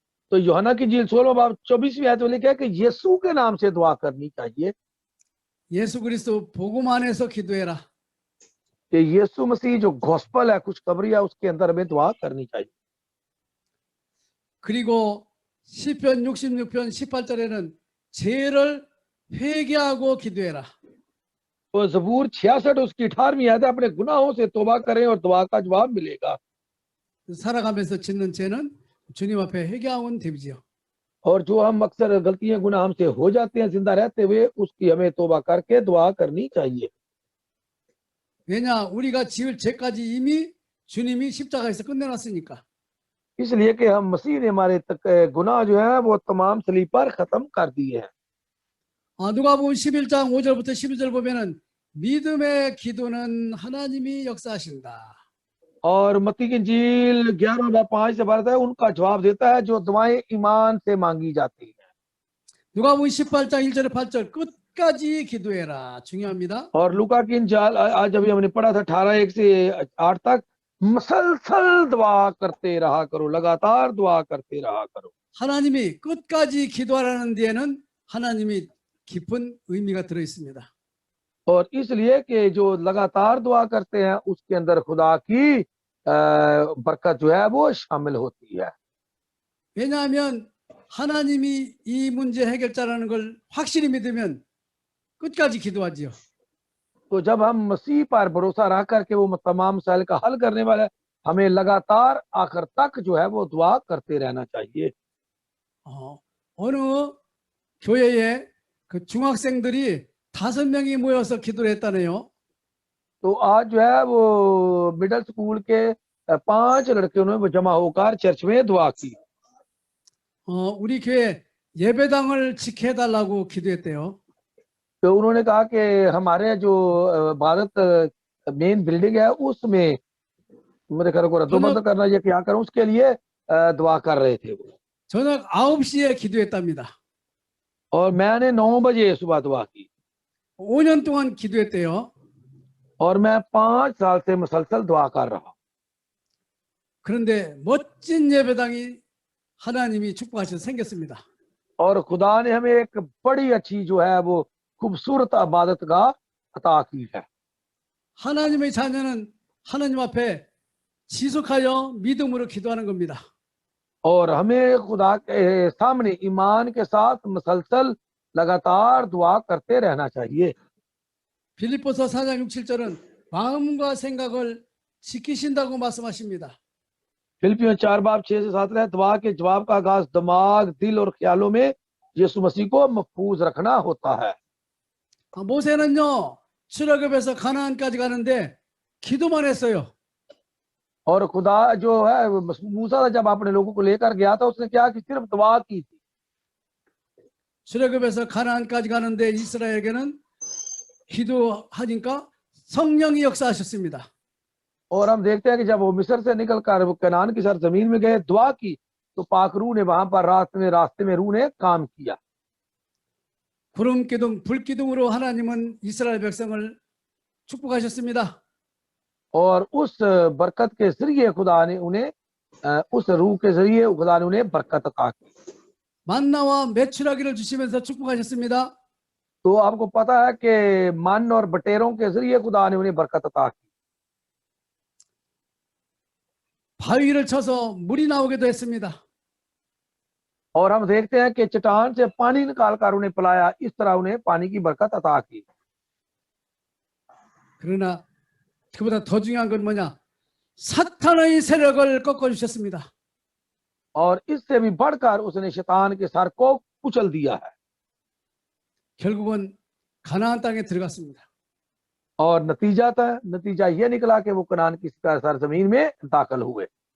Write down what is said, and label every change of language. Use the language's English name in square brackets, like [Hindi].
[Hindi] तो यूहन्ना की इंजील 16 बाब 24वीं आयत में लिखा है कि यीशु के नाम से दुआ करनी चाहिए, [Korean] 예수 그리스도 복음 안에서 기도해라. [Hindi] कि यीशु मसीह जो गॉस्पल है, खुशखबरी है, उसके अंदर हमें दुआ करनी चाहिए। [Korean] 그리고 시편 66편 18절에는 죄를 회개하고 기도해라. [Hindi] तो जबूर 66 उसकी 18वीं आयत है, अपने गुनाहों से तौबा करें और दुआ का जवाब मिलेगा। [Korean] 살아가면서 짓는 죄는 주님 앞에 회개하면 되지요. [Hindi] और जो हम अक्सर गलतियां गुनाह हमसे हो जाते हैं जिंदा रहते हुए, उसकी हमें तौबा करके दुआ करनी चाहिए। [Korean] 왜냐 우리가 지을 죄까지 이미 주님이 십자가에서 끝내놨으니까. [Hindi] इसलिए कि हम मसीह ने हमारे तक गुनाह जो है वो तमाम सलीब पर खत्म कर दिए हैं। [Korean] 누가복음 11장 5절부터 12절 보면은 믿음의 기도는 하나님이 역사하신다. [Hindi] और मत्ती की इंजील 11 बाब 5 से 12 है, उनका जवाब देता है जो दुआएं ईमान से मांगी जाती हैं। [Korean] 누가복음 18장 1절에 8절 끝까지 기도해라. 중요합니다. [Hindi] और लूका की इंजील आज अभी हमने पढ़ा था 18:1 से 8 तक, मसलसल दुआ करते रहा करो, लगातार दुआ करते रहा करो। [Korean] 하나님이 끝까지 기도하라는 데에는 하나님이 깊은 의미가 들어 있습니다. [Hindi] और इसलिए कि जो लगातार दुआ करते हैं उसके अंदर खुदा की बरकत जो है वो शामिल होती है। [Korean] 왜냐하면 하나님이 이 문제 해결자라는 걸 확실히 믿으면 끝까지 기도하지요. [Hindi] तो जब हम मसीह पर भरोसा रख करके वो तमाम मसाइल का हल करने वाला है, हमें लगातार आखिर तक जो है वो दुआ करते रहना चाहिए। [Korean] 어느 교회에 그 중학생들이 5명이 모여서 기도를 했다네요. [Hindi] तो आज जो है वो मिडिल स्कूल के 5 लड़के उन्होंने जमा होकर चर्च में दुआ की। [Korean] 우리 교회 예배당을 지켜달라고 기도했대요. [Hindi] तो उन्होंने कहा कि हमारे जो भारत मेन बिल्डिंग है उसमें मेरे घर को रद्दोबंद करना या क्या करूं, उसके लिए दुआ कर रहे थे वो। [Korean] 저녁 9시에 기도했답니다. [Hindi] और मैंने 9 बजे सुबह दुआ की [Korean] 5년 동안 기도했대요. [Hindi] और मैं 5 साल से मुसलसल दुआ कर रहा। [Korean] 그런데 멋진 예배당이 하나님이 축복하셔서 생겼습니다. [Hindi] और खुदा ने हमें एक बड़ी अच्छी जो है वो खूबसूरत इबादत गाह अता की है। [Korean] 하나님의 자녀는 하나님 앞에 지속하여 믿음으로 기도하는 겁니다. [Hindi] और हमें खुदा के सामने ईमान के साथ मुसलसल लगातार दुआ करते रहना चाहिए। [Korean] 빌립보서 4장 6, 7절은 마음과 생각을 지키신다고 말씀하십니다. [Hindi] फिलिपियों 4 बाब 6 से 7 है, दुआ के जवाब का आगाज दिमाग, दिल और ख्यालों में यीशु मसीह को महफूज रखना होता है। [Korean] 모세는요 출애굽에서 가나안까지 가는데 기도만 했어요. [Hindi] और खुदा जो है मूसा जब अपने लोगों को लेकर गया था उसने क्या कि सिर्फ दुआ की थी। [Korean] 출애굽에서 가나안까지 가는데 이스라엘에게는 기도하니까 성령이 역사하셨습니다. [Hindi] और हम देखते हैं कि जब वो मिस्र से निकलकर वो कनान की सरजमीन में गए, दुआ की तो पाक रूह ने वहां पर रास्ते में रूह ने काम किया। [Korean] 구름 기둥, 불 기둥으로 하나님은 이스라엘 백성을 축복하셨습니다. [Hindi] और उस बरकत के जरिए खुदा ने उन्हें उस रूह के जरिए खुदा ने उन्हें बरकत अता की। [Korean] 만나와 메추라기를 주시면서 축복하셨습니다. [Hindi] तो आपको पता है कि मन और बटेरों के जरिए खुदा ने उन्हें बरकत अता की। [Korean] 바위를 쳐서 물이 나오기도 했습니다. [Hindi] और हम देखते हैं कि चट्टान से पानी निकालकर उन्हें पिलाया, इस तरह उन्हें पानी की बरकत अता की। [Korean] 그러나 그보다 더 중요한 건 뭐냐? 사탄의 세력을 꺾어주셨습니다. [Hindi] और इससे भी बढ़कर उसने शैतान के सर को कुचल दिया है। [Korean] 결국은 가나안 땅에 들어갔습니다. [Hindi] और नतीजा यह निकला कि वो कनान की सरजमीन में दाखिल हुए।